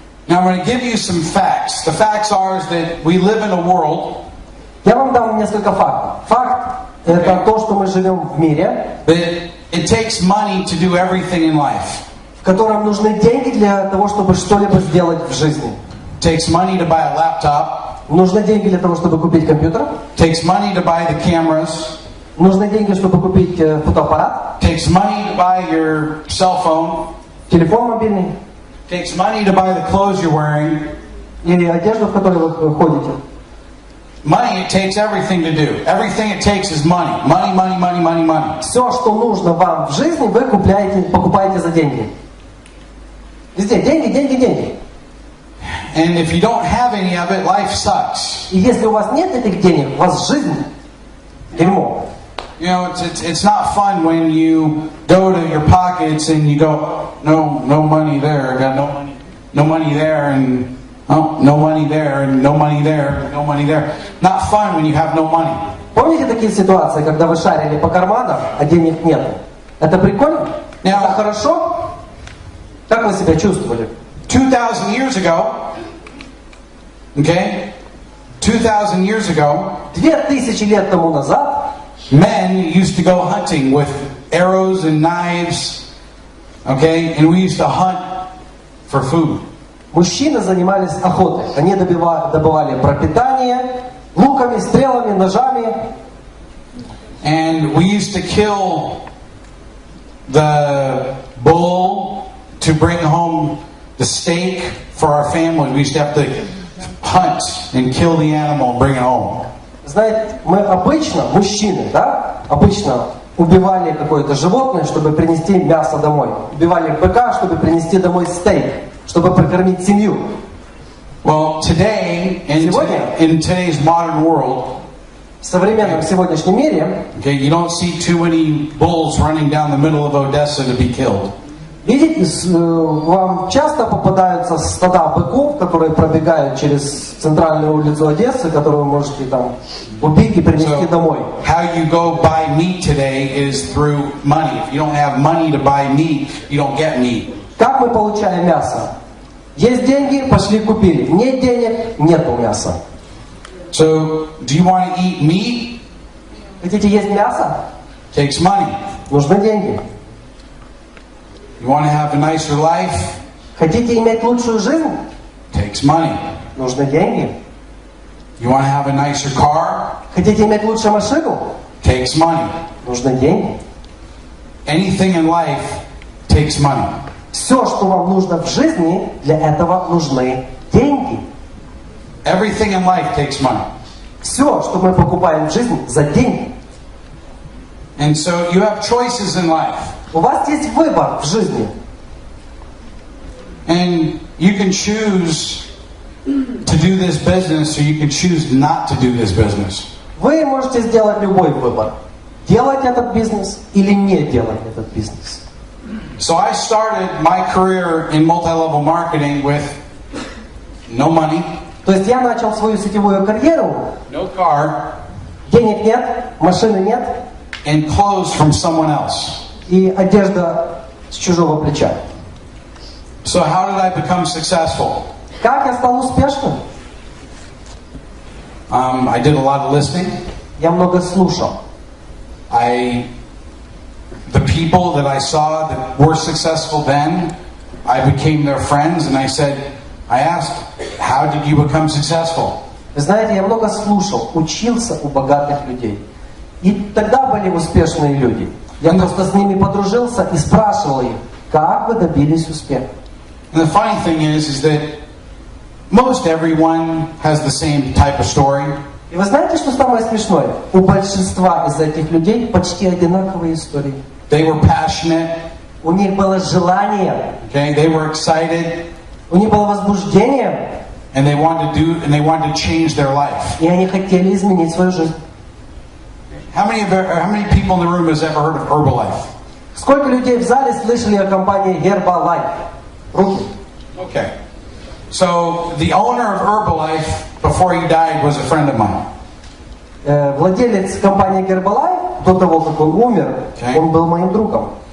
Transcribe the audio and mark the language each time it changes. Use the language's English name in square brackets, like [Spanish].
[English] Now I'm going to give you some facts. The facts are is that we live in a world. [Russian] Я вам дам несколько фактов. Факт – это то, что мы живем в мире, [English] That it takes money to do everything in life. [Russian] в котором нужны деньги для того, чтобы что-либо сделать в жизни. [English] It takes money to buy a laptop. [Russian] Нужны деньги для того, чтобы купить компьютер. [English] It takes money to buy the cameras. [Russian] Нужны деньги, чтобы купить фотоаппарат. [English] It takes money to buy your cell phone. [Russian] Телефон мобильный. [English] It takes money to buy the clothes you're wearing. [Russian] Или одежду, в которой вы ходите. [English] Money, it takes everything to do. Everything it takes is money. Money, money, money, money, money. [Russian] Все, что нужно вам в жизни, вы покупаете за деньги. Везде деньги, деньги, деньги. [English] And if you don't have any of it, life sucks. [Russian] И если у вас нет этих денег, у вас жизнь дерьмо. [English] You know, it's not fun when you go to your pockets and you go, no money there. I got no money there, and oh, no money there, and no money there, no money there. Not fun when you have no money. [Russian] Помните такие ситуации, когда вы шарили по карманам, а денег нет? Это прикольно? Это хорошо? Как вы себя чувствовали? [English] 2,000 years ago, okay? 2,000 years ago, [Russian] 2000 лет тому назад [English] men used to go hunting with arrows and knives, okay? And we used to hunt for food. [Russian] мужчины занимались охотой. Они добывали пропитание луками, стрелами, ножами. [English] And we used to kill the bull to bring home the steak for our family. We used to have to hunt and kill the animal and bring it home. [Russian] Знаете, мы обычно, мужчины, да, обычно убивали какое-то животное, чтобы принести мясо домой. Убивали быка, чтобы принести домой стейк, чтобы прокормить семью. [English] Well, today, in today's modern world, [Russian] в современном сегодняшнем мире, [English] okay, you don't see too many bulls running down the middle of Odessa to be killed. [Russian] Видите, вам часто попадаются стада быков, которые пробегают через центральную улицу Одессы, которую вы можете там убить и принести домой. [English] How you go buy meat today is through money. If you don't have money to buy meat, you don't get meat. [Russian] Как мы получаем мясо? Есть деньги, пошли купили. Нет денег, нету мяса. [English] So, do you want to eat meat? [Russian] Хотите есть мясо? [English] Takes money. [Russian] Нужны деньги. [English] You want to have a nicer life? [Russian] Хотите иметь лучшую жизнь? [English] Takes money. [Russian] Нужны деньги. [English] You want to have a nicer car? [Russian] Хотите иметь лучшую машину? [English] Takes money. [Russian] Нужны деньги. [English] Anything in life takes money. [Russian] Все, что вам нужно в жизни, для этого нужны деньги. [English] Everything in life takes money. [Russian] Все, что мы покупаем в жизни, за деньги. [English] And so you have choices in life. [Russian] У вас есть выбор в жизни. [English] And you can choose to do this business or you can choose not to do this business. [Russian] Вы можете сделать любой выбор. Делать этот бизнес или не делать этот бизнес. [English] So I started my career in multi-level marketing with no money, [Russian] То есть я начал свою сетевую карьеру [English] no car, [Russian] Денег нет, машины нет, [English] and clothes from someone else. [Russian] и одежда с чужого плеча. [English] So how did I become successful? [Russian] Как я стал успешным? [English] I did a lot of listening. [Russian] Я много слушал. [English] The people that I saw that were successful then, I became their friends, and I asked, how did you become successful? [Russian] Вы знаете, я много слушал, учился у богатых людей. И тогда были успешные люди. Я просто с ними подружился и спрашивал их, как вы добились успеха? [English] And the funny thing is that most everyone has the same type of story. [Russian] И вы знаете, что самое смешное? У большинства из этих людей почти одинаковые истории. [English] They were passionate. [Russian] У них было желание. [English] Okay, they were excited. [Russian] У них было возбуждение. [English] And they wanted to change their life. [Russian] И они хотели изменить свою жизнь. [English] How many people in the room has ever heard of Herbalife? [Russian] Сколько людей в зале слышали о компании Herbalife? Руки. [English] Okay. So the owner of Herbalife, before he died, was a friend of mine. [Russian] Владелец компании Herbalife, до того, как он умер, он был моим другом.